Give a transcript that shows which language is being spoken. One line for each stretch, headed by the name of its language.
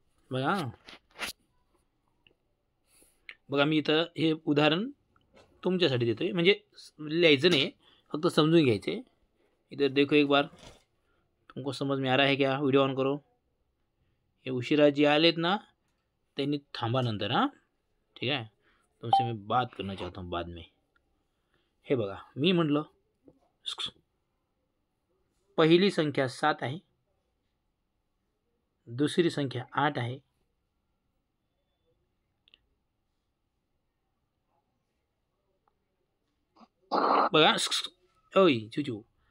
Marathi: बघा बघा मी इथं हे उदाहरण तुमच्यासाठी देतोय, म्हणजे लिहायचं नाही, फक्त समजून घ्यायचे.
Hindi: इधर देखो एक बार, तुमको समझ में आ रहा है क्या? वीडियो ऑन करो.
Marathi: हे उशिरा जे आलेत ना त्यांनी थांबा नंतर.
Hindi: हां
Marathi: ठीक आहे,
Hindi: तुमसे मैं बात करना चाहता हूँ बाद में.
Marathi: हे बघा मी म्हटलं पहिली संख्या 7 आहे, दुसरी संख्या 8 आहे, बघा ओय चुचू.